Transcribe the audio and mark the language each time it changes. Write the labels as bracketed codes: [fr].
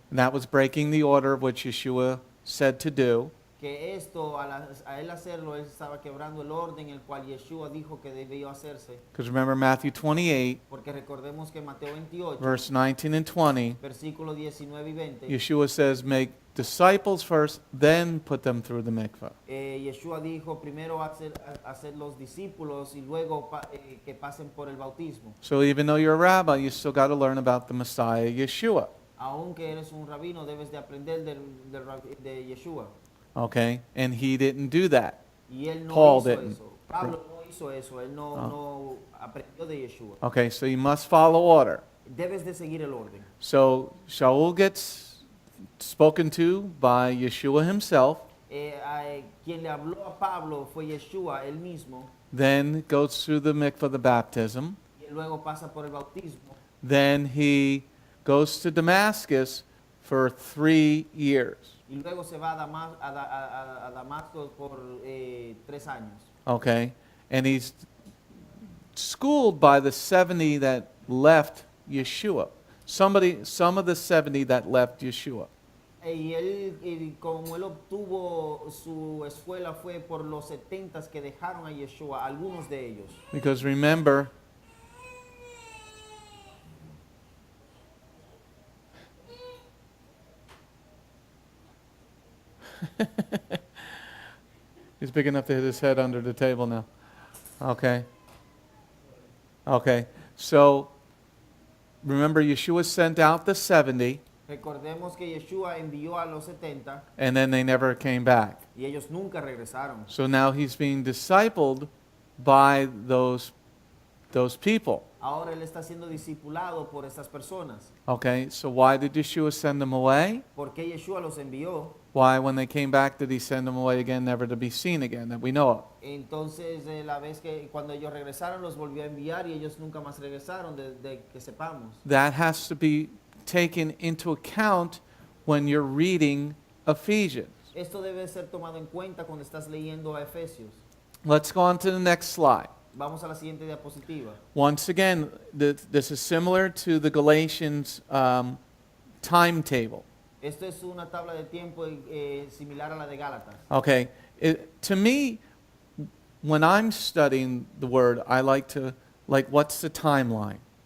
[en] and that was breaking the order of which Yeshua said to do. [es] Que esto, a él hacerlo, él estaba quebrando el orden el cual Yeshua dijo que debió hacerse. [en] Because remember Matthew 28, [es] Porque recordemos que Mateo 28, [en] verse 19 and 20, [es] versículos 19 y 20, [en] Yeshua says, make disciples first, then put them through the mikvah. [es] Yeshua dijo primero hacer los discípulos y luego que pasen por el bautismo. [en] So even though you're a rabbi, you still got to learn about the Messiah, Yeshua. [es] Aunque eres un rabino, debes de aprender de Yeshua. [en] Okay? And he didn't do that. [es] Y él no [en] Paul [es] hizo [en] didn't. [es] eso. Pablo no hizo eso. Él no aprendió de Yeshua. [en] Okay, so you must follow order. [es] Debes de seguir el orden. [en] So Shaul gets spoken to by Yeshua himself, [es] Quien le habló a Pablo fue Yeshua él mismo. [en] then goes through the mikvah, the baptism. [es] Y luego pasa por el bautismo. [en] Then he goes to Damascus for 3 years. [es] Y luego se va a Damasco por 3 años. [en] Okay? And he's schooled by the 70 that left Yeshua. Some of the 70 that left Yeshua. [es] Y él, como él obtuvo su escuela fue por los 70 que dejaron a Yeshua, algunos de ellos. [en] Because remember, he's big enough to hit his head under the table now. Okay. Okay. So, remember, Yeshua sent out the 70, [es] Recordemos que Yeshua envió a los 70 [en] and then they never came back. [es] y ellos nunca regresaron. [en] So now he's being discipled by those people. [es] Ahora él está siendo discipulado por estas personas. [en] Okay, so why did Yeshua send them away? [es] ¿Por qué Yeshua los envió? [en] Why, when they came back, did he send them away again, never to be seen again, that we know of? [es] Entonces la vez que cuando ellos regresaron los volvió a enviar y ellos nunca más regresaron de que sepamos. [en] That has to be taken into account when you're reading Ephesians. [es] Esto debe ser tomado en cuenta cuando estás leyendo a Efesios. [en] Let's go on to the next slide. [es] Vamos a la siguiente diapositiva. [en] Once again, this is similar to the Galatians timetable. [es] Esto es una tabla de tiempo similar a la de Gálatas. [en] Okay, to me, when I'm studying the Word, I like, what's the timeline?